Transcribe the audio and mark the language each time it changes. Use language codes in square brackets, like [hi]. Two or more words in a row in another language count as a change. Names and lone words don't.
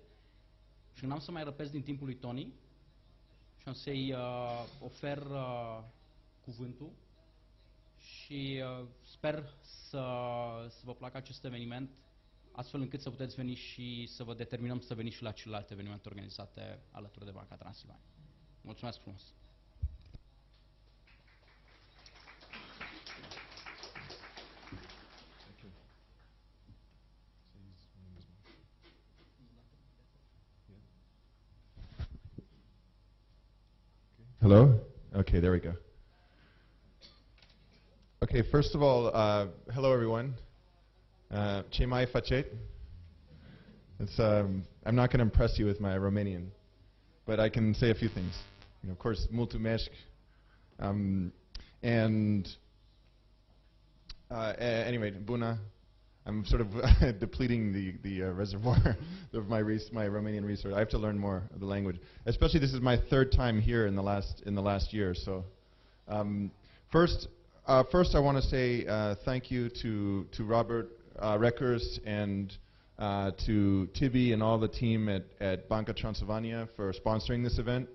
[ro] Și n-am să mai răpesc din timpul lui Tony și am să-i ofer cuvântul și sper să vă placă acest eveniment, astfel încât să puteți veni și să vă determinăm să veniți și la celelalte evenimente organizate alături de Banca Transilvania. Mulțumesc frumos! [en] Hello? Okay, there we go. Okay, first of all, hello everyone. [ro] Ce mai faceți? [en] I'm not going to impress you with my Romanian, but I can say a few things. Of course, [ro] mulțumesc. Anyway, bună. [en] I'm sort of depleting the reservoir of my Romanian resource. I have to learn more of the language. Especially, this is my 3rd time here in the last year. So, first, I want to say thank you to Robert Reckers and to Tibi and all the team at Banca Transilvania for sponsoring this event.